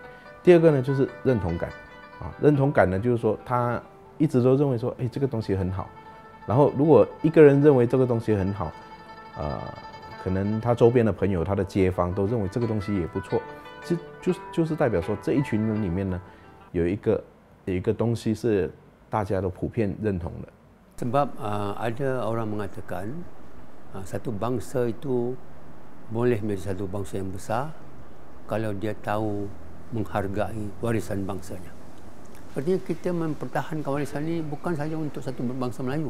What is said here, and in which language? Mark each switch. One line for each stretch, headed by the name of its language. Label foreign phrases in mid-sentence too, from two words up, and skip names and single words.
Chinese: 第二个呢就是认同感啊，认同感呢就是说他一直都认为说，哎这个东西很好。然后如果一个人认为这个东西很好，可能他周边的朋友、他的街坊都认为这个东西也不错，就是代表说这一群人里面呢，有一个东西是大家都普遍认同的。
Malay: Sebab ada orang mengatakan satu bangsa itu boleh menjadi satu bangsa yang besar kalau dia tahu menghargai warisan bangsanya. Artinya kita mempertahankan warisan ini bukan sahaja untuk satu bangsa Melayu.